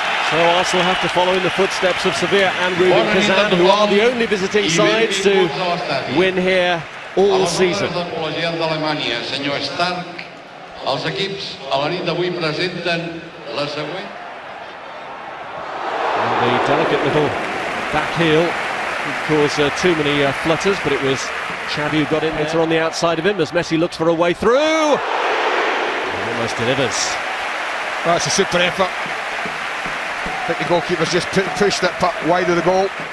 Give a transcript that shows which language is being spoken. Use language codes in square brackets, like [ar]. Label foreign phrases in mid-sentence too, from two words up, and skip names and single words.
[en] So Arsenal have to follow in the footsteps of Sevilla and Rubin Kazan, who are the only visiting sides to win here all season. [ca] Els equips a la nit d'avui presenten la següent. [en] The delicate little back heel caused too many flutters, but it was Xavi who got in there on the outside of him as Messi looks for a way through. And almost delivers. Well, it's a super effort. I think the goalkeeper's just pushed it wide of the goal.